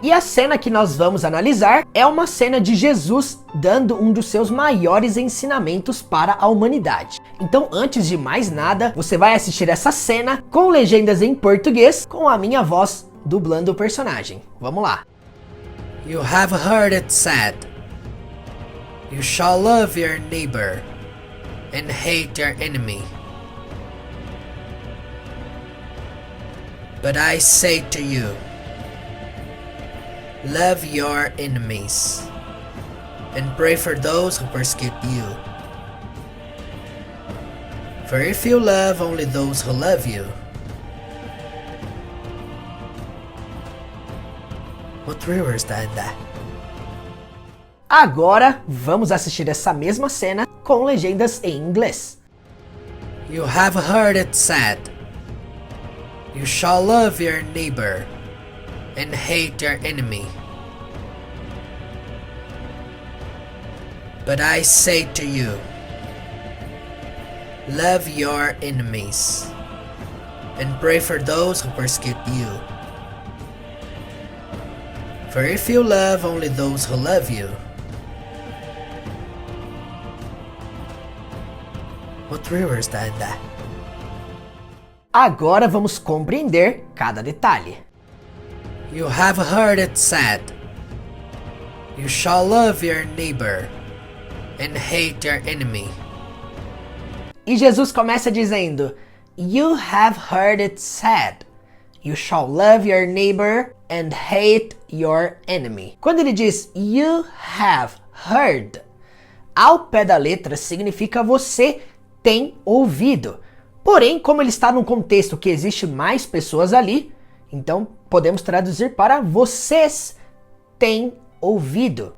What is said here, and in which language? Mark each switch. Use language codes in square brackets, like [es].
[pt] E a cena que nós vamos analisar é uma cena de Jesus dando um dos seus maiores ensinamentos para a humanidade. Então, antes de mais nada, você vai assistir essa cena com legendas em português, com a minha voz dublando o personagem. Vamos lá. [en] You have heard it said, you shall love your neighbor and hate your enemy. But I say to you, love your enemies and pray for those who persecute you. For if you love only those who love you, what reward is that in that? [pt] Agora, vamos assistir essa mesma cena com legendas em inglês. [en] You have heard it said, you shall love your neighbor and hate your enemy. But I say to you, love your enemies and pray for those who persecute you. For if you love only those who love you, what reward is that in that? [pt] Agora vamos compreender cada detalhe. [en] You have heard it said, you shall love your neighbor and hate your enemy. [pt] E Jesus começa dizendo, [en] you have heard it said, you shall love your neighbor and hate your enemy. [pt] Quando ele diz [en] you have heard, [pt] ao pé da letra significa você tem ouvido. Porém, como ele está num contexto que existe mais pessoas ali, então podemos traduzir para vocês têm ouvido.